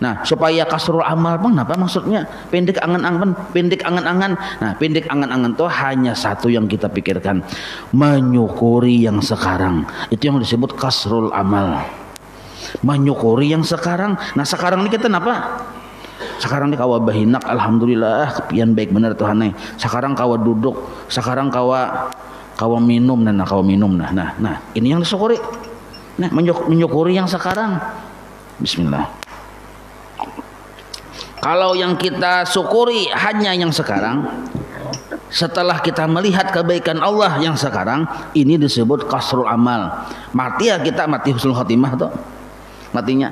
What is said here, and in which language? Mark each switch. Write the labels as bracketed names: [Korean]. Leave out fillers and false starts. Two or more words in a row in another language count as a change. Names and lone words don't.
[Indonesian] Nah supaya [Arabic] kasrul amal [Indonesian] bang, apa maksudnya pendek angan-angan? Pendek angan-angan. Nah pendek angan-angan itu hanya satu yang kita pikirkan, menyukuri yang sekarang. Itu yang disebut [Arabic] kasrul amal, [Indonesian] menyukuri yang sekarang. Nah sekarang ini kita apa? [Banjar] Sekarang ni kawa bahinak, alhamdulillah kepian baik benar Tuhan nih. Sekarang kawa duduk, sekarang kawa minum nah ini yang disyukuri. [Indonesian] Nah menyukuri yang sekarang. Bismillah. Kalau yang kita syukuri hanya yang sekarang, setelah kita melihat kebaikan Allah yang sekarang, ini disebut [Arabic] kasrul amal. [Indonesian] Mati ya kita, mati [Arabic] husnul khotimah [Indonesian] tuh matinya.